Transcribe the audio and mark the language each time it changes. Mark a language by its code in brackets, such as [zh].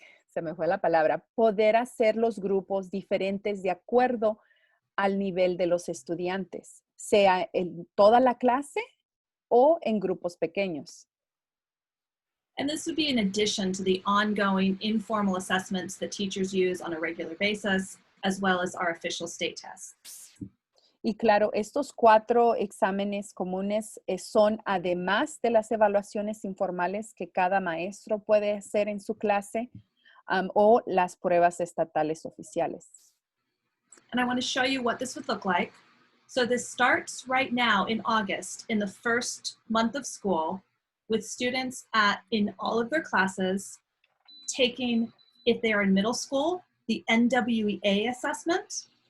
[es] se me fue la palabra, poder hacer los grupos diferentes de acuerdo al nivel de los estudiantes, sea en toda la clase o en grupos pequeños. [en] And this would be in addition to the ongoing informal assessments that teachers use on a regular basis, as well as our official state tests. [es] Y claro, estos 4 exámenes comunes son además de las evaluaciones informales que cada maestro puede hacer en su clase o las pruebas estatales oficiales. [en] And I want to show you what this would look like. So this starts right now in August, in the first month of school, with students in all of their classes taking, if they are in middle school, the NWEA assessment.